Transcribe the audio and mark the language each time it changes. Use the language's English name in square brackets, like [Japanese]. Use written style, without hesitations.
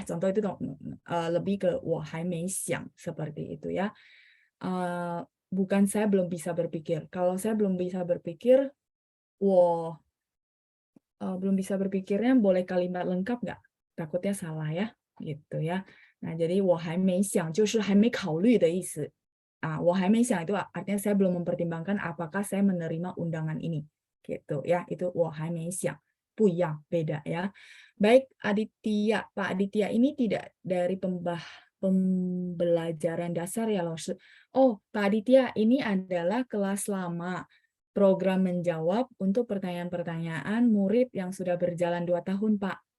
[Indonesian] Contoh itu lebih ke [Chinese] 我还没想 [Indonesian] seperti itu ya. Bukan saya belum bisa berpikir. Kalau saya belum bisa berpikir, 我 belum bisa berpikirnya boleh kalimat lengkap nggak? Takutnya salah ya, gitu ya. Nah, jadi [Chinese] 我还没想就是还没考虑的意思。我还没想 [Indonesian] itu artinya saya belum mempertimbangkan apakah saya menerima undangan ini. Gitu ya, itu [Chinese] 我还没想，不一样， [Indonesian] beda ya. Baik, Aditya, Pak Aditya ini tidak dari pembelajaran dasar ya, Laoshi. Oh, Pak Aditya, ini adalah kelas lama. Program menjawab untuk pertanyaan-pertanyaan murid yang sudah berjalan 2 tahun, Pak.